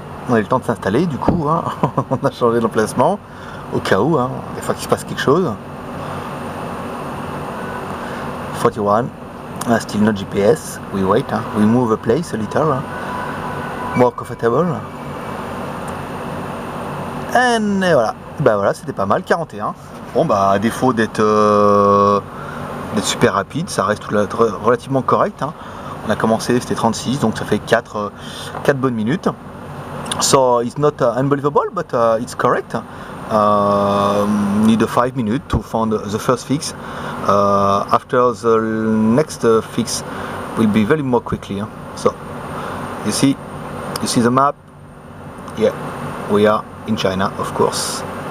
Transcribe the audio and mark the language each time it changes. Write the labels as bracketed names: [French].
[French] On a eu le temps de s'installer du coup, hein. On a changé d'emplacement au cas où, hein, des fois qu'il se passe quelque chose. [English] 41, still no GPS, we wait, hein. We move a place a little, hein. More comfortable. [French] And voilà, bah voilà, c'était pas mal, 41. Bon bah à défaut d'être super rapide, ça reste relativement correct, hein. On a commencé, c'était 36, donc ça fait 4 bonnes minutes. [English] So it's not unbelievable, but it's correct. Need a 5 minutes to find the first fix. After the next fix will be very more quickly. Huh? So you see the map. Yeah, we are in China, of course.